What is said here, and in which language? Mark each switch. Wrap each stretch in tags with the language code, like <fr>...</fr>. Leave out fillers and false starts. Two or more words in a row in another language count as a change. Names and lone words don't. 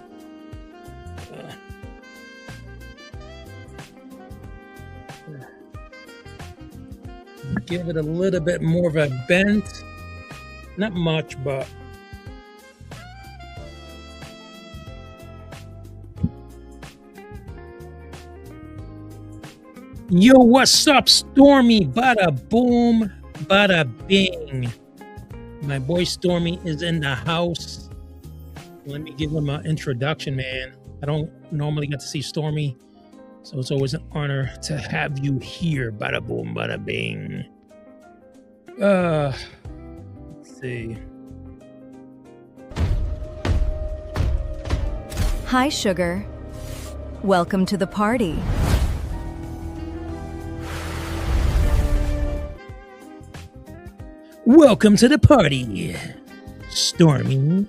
<en>Give it a little bit more of a bent. Not much, but yo, what's up, Stormy? Bada boom, bada bing. My boy Stormy is in the house. Let me give him an introduction, man. I don't normally get to see Stormy, so it's always an honor to have you here. Bada boom, bada bing. Let's see. Hi, Sugar. Welcome to the party. Welcome to the party, Stormy.</en>